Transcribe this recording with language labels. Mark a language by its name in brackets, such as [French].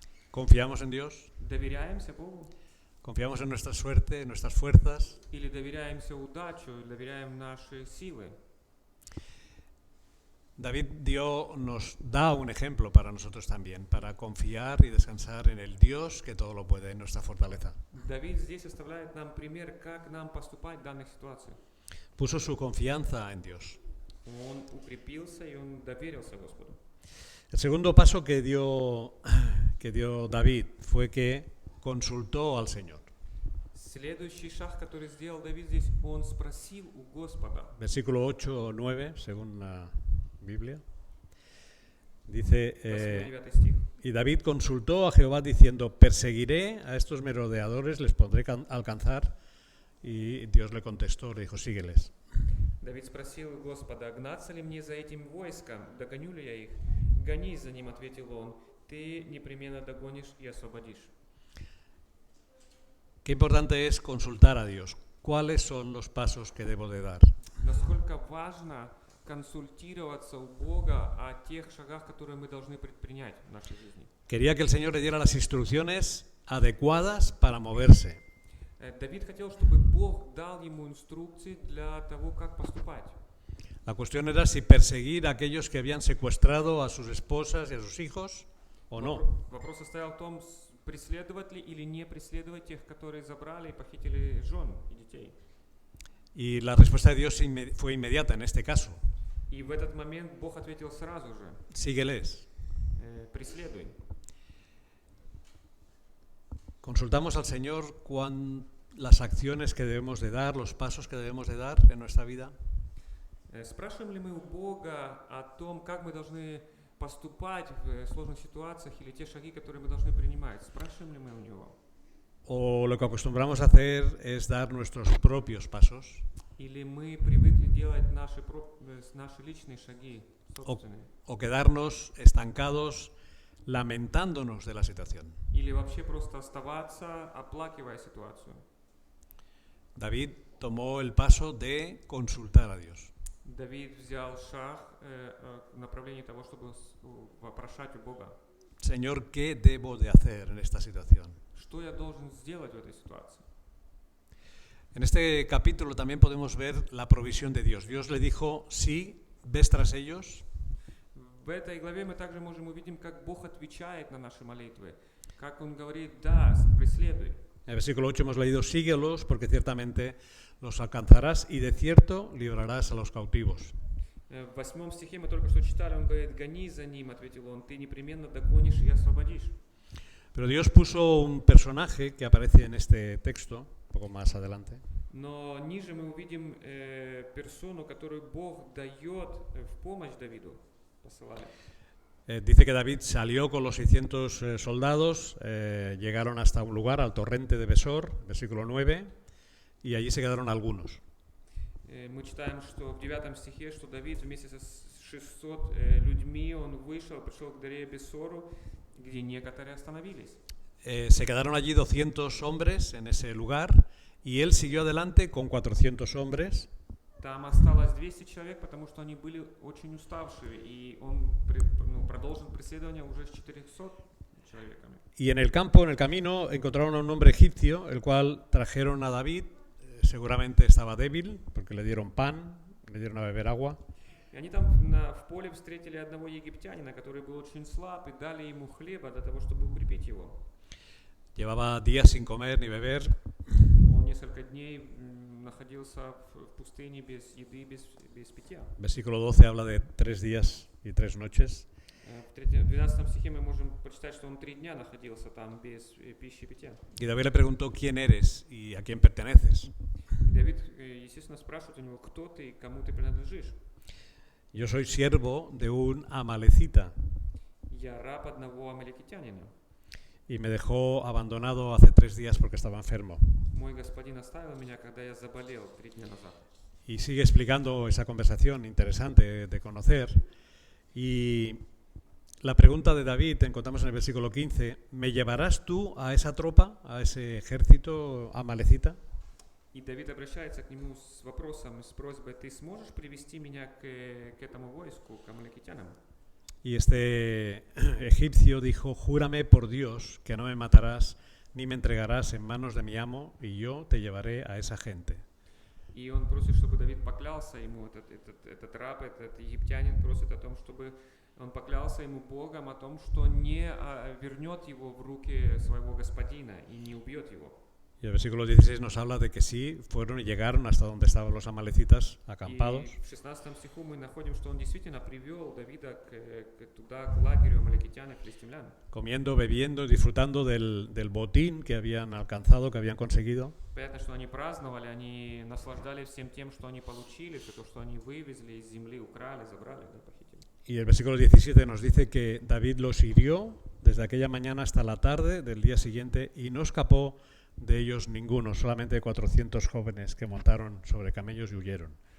[Spanish] ¿Confiamos en Dios? [Russian] Доверяемся Богу? [Spanish] ¿Confiamos en nuestra suerte, en nuestras fuerzas? [Russian] Или доверяемся удачу, или доверяем наши силы? [Spanish] David nos da un ejemplo para nosotros también, para confiar y descansar en el Dios que todo lo puede, en nuestra fortaleza. [Russian] Давид здесь оставляет нам пример, как нам поступать в данных ситуациях. [Spanish] Puso su confianza en Dios. [Russian] Он укрепился и он доверился Господу. [Spanish] El segundo paso que dio David fue que consultó al Señor. [Russian] Следующий шаг, который сделал Давид здесь, он спросил у Господа. [Spanish] Versículo 8 o 9, según la Biblia. Dice, y David consultó a Jehová diciendo, perseguiré a estos merodeadores, les podré alcanzar. Y Dios le contestó, le dijo, sígueles. [Russian] Давид спросил Господа, гнаться ли мне за этим войском, догоню ли я их? Гонись за ним, ответил он, ты непременно догонишь и освободишь. [Spanish] Qué importante es consultar a Dios. ¿Cuáles son los pasos que debo de dar? [Russian] Насколько важно консультироваться у Бога о тех шагах, которые мы должны предпринять в нашей жизни. [Spanish] Quería que el Señor le diera las instrucciones adecuadas para moverse. [Russian] Давид хотел, чтобы Бог дал ему инструкции для того, как поступать. [Spanish] La cuestión era si perseguir a aquellos que habían secuestrado a sus esposas y a sus hijos o no. [Russian] Вопрос состоял в том, преследовать ли или не преследовать тех, которые забрали и похитили жен и детей. [Spanish] Y la respuesta de Dios fue inmediata en este caso. [Russian] И в этот момент Бог ответил сразу же: [Spanish] Sígueles. [Russian] преследуй. [Spanish] Consultamos al Señor las acciones que debemos de dar, los pasos que debemos de dar en nuestra vida. [Russian] Спрашиваем ли мы у Бога о том, как мы должны поступать в сложных ситуациях или те шаги, которые мы должны принимать? Спрашиваем ли мы у Него? [Spanish] O lo que acostumbramos a hacer es dar nuestros propios pasos. [Russian] Или мы привыкли делать наши личные шаги, собственные? [Spanish] O quedarnos estancados lamentándonos de la situación. [Russian] Или вообще просто оставаться, оплакивая ситуацию? [Spanish] David tomó el paso de consultar a Dios. [Russian] Давид взял шаг в направлении того, чтобы вопрошать у Бога. [Spanish] Señor, ¿qué debo de hacer en esta situación? [Russian] Что я должен сделать в этой ситуации? [Spanish] En este capítulo también podemos ver la provisión de Dios. Dios le dijo, sí, ves tras ellos. [Russian] В этой главе мы также можем увидеть, как Бог отвечает на наши молитвы. Как Он говорит: да, преследуй. [Spanish] En el versículo 8 hemos leído, síguelos porque ciertamente los alcanzarás y de cierto librarás a los cautivos. [Russian] В 8 стихе мы только что читали, Он говорит: гони за ним, ответил Он, ты непременно догонишь и освободишь. [Spanish] Pero Dios puso un personaje que aparece en este texto, un poco más adelante. [Russian] Но ниже мы увидим персону, которую Бог дает в помощь Давиду. Посылали. [Spanish] Dice que David salió con los 600 soldados, llegaron hasta un lugar, al torrente de Besor, versículo 9, y allí se quedaron algunos. [Russian] Мы читаем, что в 9 стихе, что Давид вместе с 600 людьми, он вышел, пришел к горе Бесору, где некоторые остановились. [Spanish] Se quedaron allí 200 hombres en ese lugar, y él siguió adelante con 400 hombres. [Russian] Там осталось 200 человек, потому что они были очень уставшие, и он продолжил преследование уже с 400 человеками. [Spanish] Y en el campo, en el camino, encontraron a un hombre egipcio, el cual trajeron a David. Seguramente estaba débil, porque le dieron pan, le dieron a beber agua. [Russian] И они там в поле встретили одного египтянина, который был очень слаб, и дали ему хлеба для того, чтобы укрепить его. [Spanish] Llevaba días sin comer ni beber. [Russian] Он несколько дней находился в пустыне без еды, без питья. [Spanish] Versículo 12 habla de 3 días y 3 noches. [Russian] В 12 стихе мы можем прочитать, что он 3 дня находился там без пищи и питья. [Spanish] Y David le preguntó quién eres y a quién perteneces. [Russian] И Давид, естественно, спрашивает у него: кто ты и кому ты принадлежишь? [Spanish] Yo soy siervo de un amalecita [Russian] Я раб одного амаликитянина. [Spanish] y me dejó abandonado hace 3 días porque estaba enfermo. [Russian] Мой господин оставил меня, когда я заболел 3 дня назад. [Spanish] Y sigue explicando esa conversación interesante de conocer. Y la pregunta de David, encontramos en el versículo 15, ¿me llevarás tú a esa tropa, a ese ejército amalecita? [Russian] И Давид обращается к нему с вопросом, с просьбой: ты сможешь привести меня к этому войску, к амаликитянам? [Spanish] Y este egipcio dijo, júrame por Dios que no me matarás ni me entregarás en manos de mi amo y yo te llevaré a esa gente. [Russian] И он просит, чтобы Давид поклялся ему, этот раб, этот египтянин просит о том, чтобы он поклялся ему Богом о том, что не вернет его в руки своего господина и не убьет его. [Spanish] Y el versículo 16 nos habla de que sí, fueron y llegaron hasta donde estaban los amalecitas acampados. [Russian] И в 16 стиху мы находим, что он действительно привел Давида туда, к лагерю амаликитян и филистимлян. [Spanish] Comiendo, bebiendo, disfrutando del botín que habían alcanzado, que habían conseguido. [Russian] Понятно, что они праздновали, они наслаждались всем тем, что они получили, все то, что они вывезли из земли, украли, забрали, да, похитили. [Spanish] Y el versículo 17 nos dice que David los hirió desde aquella mañana hasta la tarde del día siguiente y no escapó de ellos ninguno, solamente 400 jóvenes que montaron sobre camellos y huyeron.